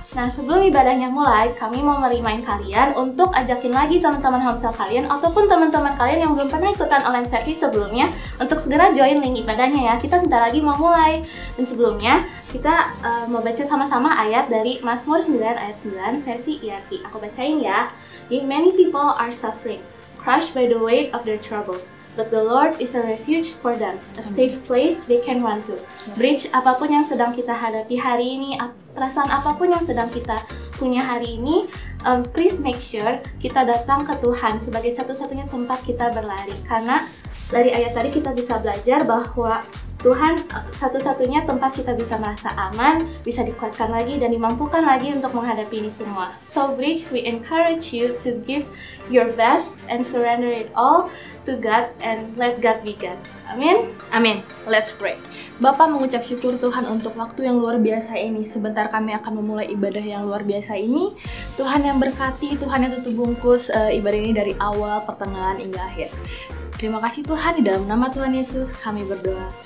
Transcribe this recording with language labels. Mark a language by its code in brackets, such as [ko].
[id] Nah, sebelum ibadahnya mulai, kami mau merimain kalian untuk ajakin lagi teman-teman homeschool kalian ataupun teman-teman kalian yang belum pernah ikutan online service sebelumnya untuk segera join link ibadahnya ya. Kita sebentar lagi mau mulai. Dan sebelumnya, kita mau baca sama-sama ayat dari Mazmur 9 ayat 9 versi ERV. Aku bacain ya. [en] Many people are suffering, crushed by the weight of their troubles. But the Lord is a refuge for them, a safe place they can run to. [id] Bridge apapun yang sedang kita hadapi hari ini, perasaan apapun yang sedang kita punya hari ini, [en] please make sure [id] kita datang ke Tuhan sebagai satu-satunya tempat kita berlari. Karena dari ayat tadi kita bisa belajar bahwa Tuhan satu-satunya tempat kita bisa merasa aman, bisa dikuatkan lagi dan dimampukan lagi untuk menghadapi ini semua. [en] So Bridge, we encourage you to give your best and surrender it all to God and let God be God. [id] Amin. [en] Amin. Let's pray. [id] Bapak mengucap syukur Tuhan untuk waktu yang luar biasa ini. Sebentar kami akan memulai ibadah yang luar biasa ini. Tuhan yang berkati, Tuhan yang tutup bungkus ibadah ini dari awal, pertengahan, hingga akhir. Terima kasih Tuhan, di dalam nama Tuhan Yesus kami berdoa.